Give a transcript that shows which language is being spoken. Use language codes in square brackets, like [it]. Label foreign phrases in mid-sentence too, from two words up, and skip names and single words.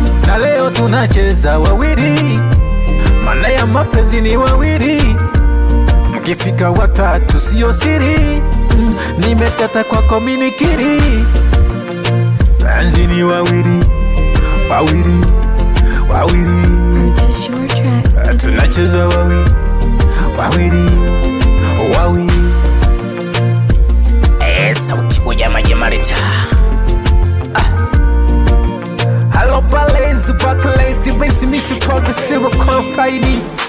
[sw] Na leo tunacheza wawili, maana ya mapenzi ni wawili. Mkifika watatu sio siri. Mm, nimetata kwako mimi nikiri. Penzi ni wawili, wawili, wawili. [en] Purchase your tracks [sw] Tunacheza wawili, wawili, wawili. Eh, sauti moja Maji ya Marita. Ah. Hello, Palace, Barclays, Steven Smith, Positive Confide.